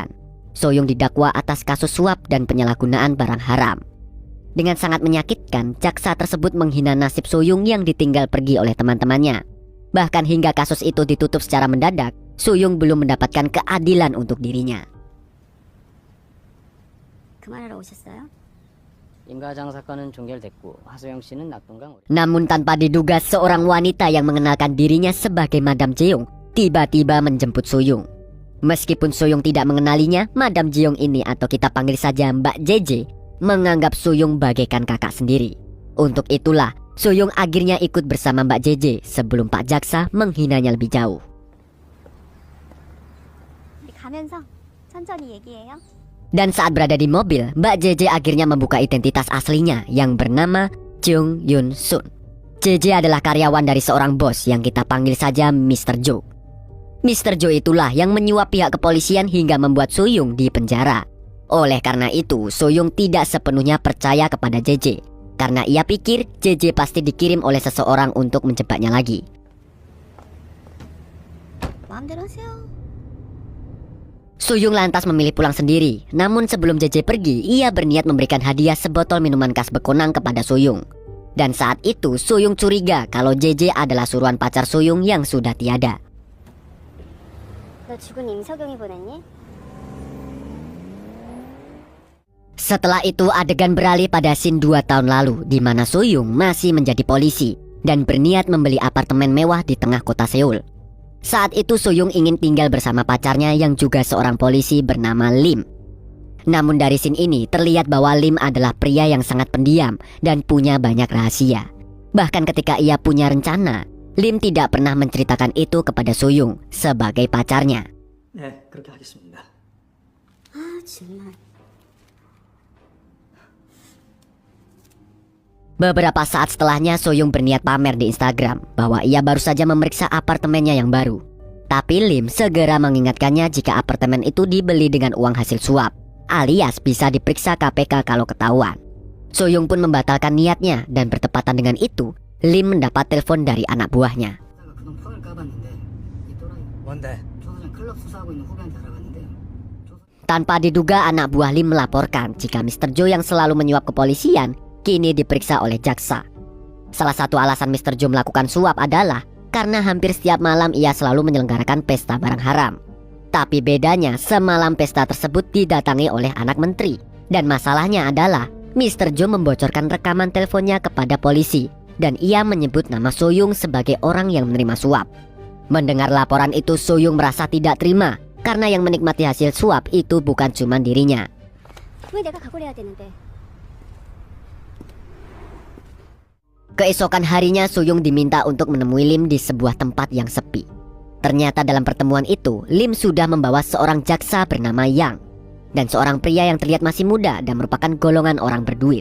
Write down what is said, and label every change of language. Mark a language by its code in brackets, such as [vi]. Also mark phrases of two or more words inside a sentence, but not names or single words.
[id] Soo-young didakwa atas kasus suap dan penyalahgunaan barang haram. Dengan sangat menyakitkan, jaksa tersebut menghina nasib Soo-young yang ditinggal pergi oleh teman-temannya. Bahkan hingga kasus itu ditutup secara mendadak, Soo-young belum mendapatkan keadilan untuk dirinya. [ko] 그만하러 오셨어요? 임가장 사건은 종결됐고 하소영 씨는 낙동강. [id] Namun tanpa diduga, seorang wanita yang mengenalkan dirinya sebagai Madam Jeong tiba-tiba menjemput Soo-young. Meskipun Soo-young tidak mengenalinya, Madam Jeong ini atau kita panggil saja Mbak JJ menganggap Soo-young bagaikan kakak sendiri. Untuk itulah Soo-young akhirnya ikut bersama Mbak JJ sebelum Pak Jaksa menghinanya lebih jauh. [ko] 가면서 천천히 얘기해요. [id] Dan saat berada di mobil, Mbak JJ akhirnya membuka identitas aslinya yang bernama Jung Yun Sun. JJ adalah karyawan dari seorang bos yang kita panggil saja Mr. Jo. Mr. Jo itulah yang menyuap pihak kepolisian hingga membuat Soo-young di penjara. Oleh karena itu, Soo-young tidak sepenuhnya percaya kepada JJ, karena ia pikir JJ pasti dikirim oleh seseorang untuk menjebaknya lagi. [ko] 마음대로 하세요. [id] Soo-young lantas memilih pulang sendiri. Namun sebelum JJ pergi, ia berniat memberikan hadiah sebotol minuman khas Bekonang kepada Soo-young. Dan saat itu Soo-young curiga kalau JJ adalah suruhan pacar Soo-young yang sudah tiada. [ko] 너 죽은 임석영이 보냈니? [id] Setelah itu adegan beralih pada scene 2 tahun lalu, di mana Soo-young masih menjadi polisi dan berniat membeli apartemen mewah di tengah kota Seoul. Saat itu Soo-young ingin tinggal bersama pacarnya yang juga seorang polisi bernama Lim. Namun dari scene ini terlihat bahwa Lim adalah pria yang sangat pendiam dan punya banyak rahasia. Bahkan ketika ia punya rencana, Lim tidak pernah menceritakan itu kepada Soo-young sebagai pacarnya. [ko] 네, 그렇게 하겠습니다. 아 정말. [id] Beberapa saat setelahnya Soo-young berniat pamer di Instagram bahwa ia baru saja memeriksa apartemennya yang baru. Tapi Lim segera mengingatkannya jika apartemen itu dibeli dengan uang hasil suap, alias bisa diperiksa KPK kalau ketahuan. Soo-young pun membatalkan niatnya dan bertepatan dengan itu, Lim mendapat telepon dari anak buahnya. [ko] 그동 폰을 까봤는데 이 또라이 뭔데? 조사장 클럽 수사하고 있는 후배한테 알아봤는데 [id] Tanpa diduga anak buah Lim melaporkan jika Mr. Jo yang selalu menyuap kepolisian kini diperiksa oleh jaksa. Salah satu alasan Mr. Jo melakukan suap adalah karena hampir setiap malam ia selalu menyelenggarakan pesta barang haram. Tapi bedanya semalam pesta tersebut didatangi oleh anak menteri. Dan masalahnya adalah Mr. Jo membocorkan rekaman teleponnya kepada polisi dan ia menyebut nama Soo-young sebagai orang yang menerima suap. Mendengar laporan itu Soo-young merasa tidak terima karena yang menikmati hasil suap itu bukan cuma dirinya. [ko] 왜 내가 각오를 해야 되는데? [id] Keesokan harinya Soo-young diminta untuk menemui Lim di sebuah tempat yang sepi. Ternyata dalam pertemuan itu Lim sudah membawa seorang jaksa bernama Yang dan seorang pria yang terlihat masih muda dan merupakan golongan orang berduit.